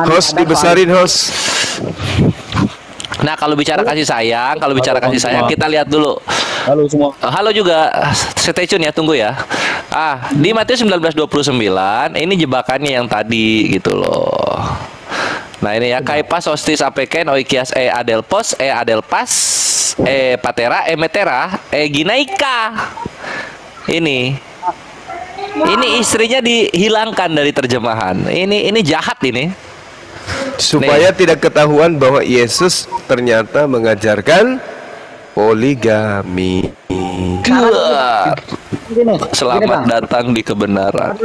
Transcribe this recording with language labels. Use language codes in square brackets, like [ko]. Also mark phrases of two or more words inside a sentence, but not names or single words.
[id] Host dibesarin, host. Nah, kalau bicara kasih sayang, kita lihat dulu. Halo semua. Halo juga, [en] stay tune [id] ya, tunggu ya. Di Matius 19:29 ini jebakannya yang tadi gitu loh. Nah ini ya, [el] καὶ πᾶς ὅστις ἀφῆκεν οἰκίας ἀδελφοὺς ἀδελφὰς πατέρα μητέρα γυναῖκα. [id] Ini istrinya dihilangkan dari terjemahan. Ini jahat ini. Supaya tidak ketahuan bahwa Yesus ternyata mengajarkan poligami. Selamat datang di kebenaran.